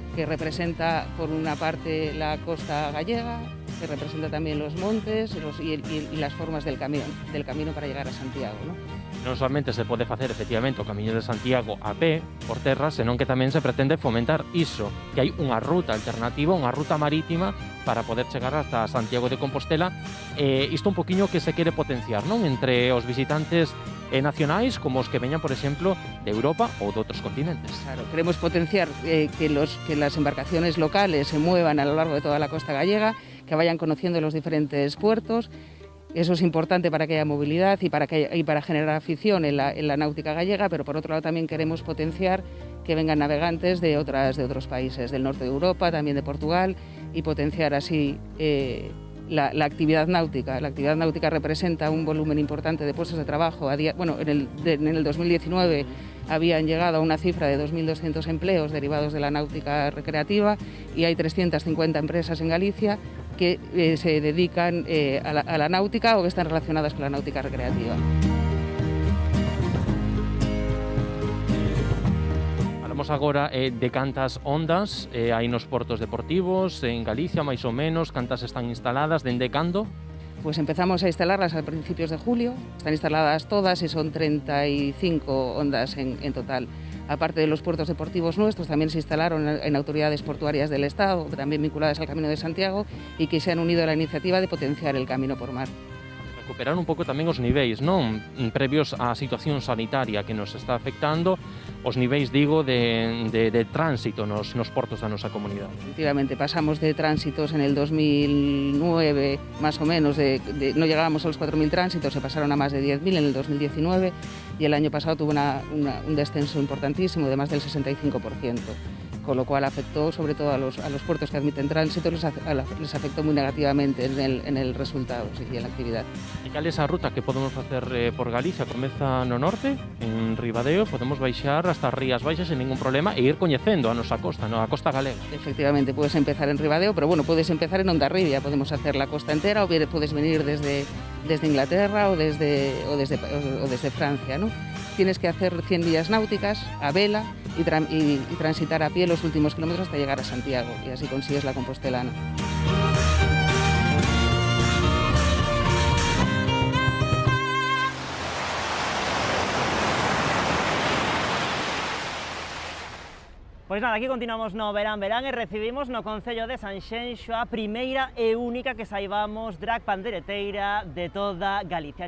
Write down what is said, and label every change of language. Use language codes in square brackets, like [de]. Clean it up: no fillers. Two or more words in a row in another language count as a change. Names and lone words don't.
[es] Que representa por una parte la costa gallega, que representa también los montes y las formas del camino para llegar a Santiago, ¿no? [gl] Non somente se pode facer efectivamente o Camiño de Santiago a pé, por terra, senón que tamén se pretende fomentar iso, que hai unha ruta alternativa, unha ruta marítima para poder chegar hasta Santiago de Compostela. Isto un poquinho que se quere potenciar, non? Entre os visitantes nacionais como os que veñan, por exemplo, de Europa ou de outros continentes. [es] Claro, queremos potenciar que las embarcaciones locales se muevan a lo largo de toda la costa gallega, que vayan conociendo los diferentes puertos. Eso es importante para que haya movilidad y para generar afición en la náutica gallega, pero por otro lado también queremos potenciar que vengan navegantes de otros países, del norte de Europa, también de Portugal, y potenciar así la actividad náutica. La actividad náutica representa un volumen importante de puestos de trabajo. En el 2019 habían llegado a una cifra de 2.200 empleos derivados de la náutica recreativa y hay 350 empresas en Galicia que se dedican a la náutica o que están relacionadas con la náutica recreativa. [gl] Falamos agora de cantas ondas hai nos portos deportivos en Galicia, máis ou menos, cantas están instaladas, dende cando? [es] Pues empezamos a instalarlas a principios de julio, están instaladas todas y son 35 ondas en total. Aparte de los puertos deportivos nuestros, también se instalaron en autoridades portuarias del Estado, también vinculadas al Camino de Santiago, y que se han unido a la iniciativa de potenciar el camino por mar. [gl] recuperar un pouco tamén os niveis, non? Previos á situación sanitaria que nos está afectando, os niveis, digo, de tránsito nos portos da nosa comunidade. [es] Efectivamente, pasamos de tránsitos en el 2009, más o menos, no llegábamos a los 4.000 tránsitos, se pasaron a más de 10.000 en el 2019 y el año pasado tuvo un descenso importantísimo de más del 65%. Con lo cual afectó sobre todo a los puertos que admiten tránsito, les afectó muy negativamente en el resultado y en la actividad. [gl] E cal é esa ruta que podemos facer por Galicia? Comeza no norte, en Ribadeo, podemos baixar hasta as Rías Baixas sen ningún problema e ir coñecendo a nosa costa, a costa galega. [es] Efectivamente, puedes empezar en Ribadeo, pero bueno, puedes empezar en Hondarribia, podemos hacer la costa entera o puedes venir desde Inglaterra o desde Francia, ¿no? Tienes que hacer 100 millas náuticas a vela y transitar a pie los últimos kilómetros hasta llegar a Santiago y así consigues la Compostelana. [gl] Pois nada, aquí continuamos no Verán e recibimos no Concello de Sanxenxo a primeira e única que saibamos drag pandereteira de toda Galicia.